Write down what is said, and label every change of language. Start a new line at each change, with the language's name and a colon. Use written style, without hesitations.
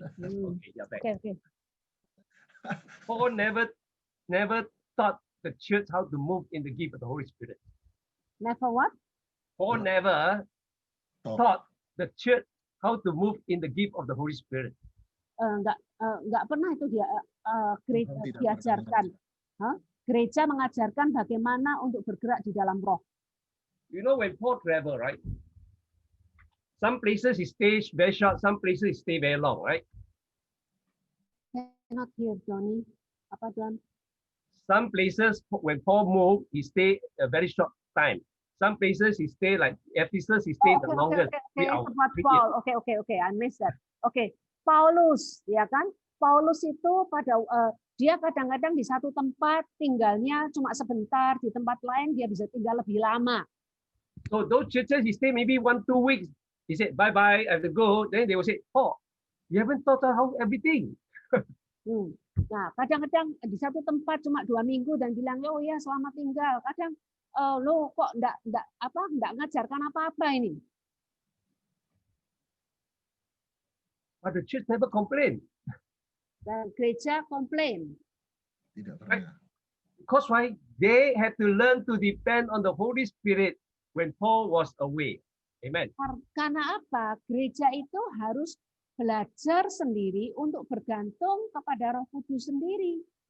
English: Okay, you're back. Okay. Paul never taught the church how to move in the gift of the Holy Spirit. Never what? Paul never taught the church how to move in the gift of the Holy Spirit.
Indonesian: Enggak pernah itu dia diajarkan. Gereja mengajarkan bagaimana untuk bergerak di dalam roh.
English: You know, when Paul traveled, right? Some places he stays very short, some places he stay very long, right? Not here, Johnny.
Indonesian: Apa John?
English: Some places when Paul moved, he stay a very short time. Some places he stay like Ephesus, he stay the longest. Okay. Paul. Okay. I missed that. Okay,
Indonesian: Paulus, ya kan? Paulus itu pada dia kadang-kadang di satu tempat tinggalnya cuma sebentar, di tempat lain dia bisa tinggal lebih lama.
English: So those churches he stay maybe 1-2 weeks. He said bye bye, I have to go. Then they will say, "Oh, you haven't taught us how everything."
Indonesian: Nah, kadang-kadang di satu tempat cuma 2 minggu dan bilang, oh ya selamat tinggal. Kadang lo kok enggak ngajarkan apa-apa ini.
English: But the church never complain.
Indonesian: Dan gereja komplain. Tidak pernah.
English: Because why? They had to learn to depend on the Holy Spirit when Paul was away. Amen.
Indonesian: Karena apa? Gereja itu harus belajar sendiri untuk bergantung kepada Roh Kudus sendiri.